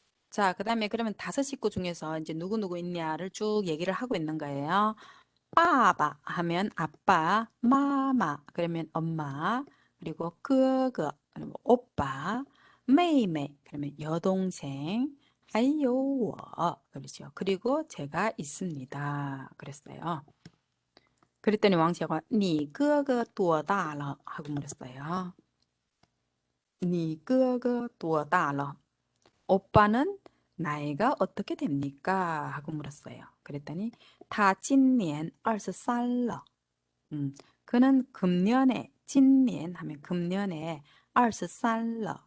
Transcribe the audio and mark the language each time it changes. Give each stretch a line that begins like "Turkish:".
Korean: 자, 그다음에 그러면 다섯 식구 중에서 이제 누구누구 있냐를 쭉 얘기를 하고 있는 거예요. 빠바 하면 아빠, 마마 그러면 엄마, 그리고 끄그 그러면 오빠, 메이메이 그러면 여동생, 하이요 그렇죠. 그리고 제가 있습니다. 그랬어요. 그랬더니 왕씨가
Chinese: 你哥哥多大了?
Korean: 하고 물었어요.
Chinese: 你哥哥多大了?
Korean: 오빠는 나이가 어떻게 됩니까? 하고 물었어요. 그랬더니
Chinese: 他今年23了.
Korean: 그는 금년에 찐년 하면 금년에
Chinese: 23了.